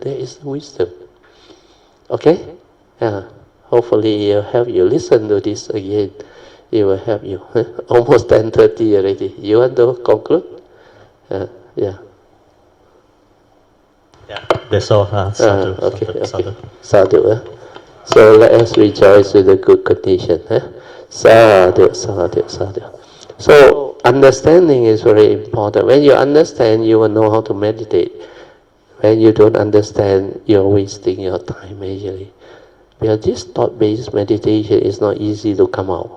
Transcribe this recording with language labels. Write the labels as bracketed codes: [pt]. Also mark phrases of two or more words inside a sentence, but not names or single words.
[en] That is wisdom. Okay? Yeah. Hopefully it will help you. Listen to this again. It will help you. Almost 10:30 already. You want to conclude? Yeah. Yeah, that's all. [pi] Sadhu, [en] okay. [pi] sadhu. Sadhu. [en] So let us rejoice with the good condition. [pi] Sadhu, sadhu, sadhu. [en] So understanding is very important. When you understand, you will know how to meditate. When you don't understand, you're wasting your time majorly. Because this thought-based meditation is not easy to come out.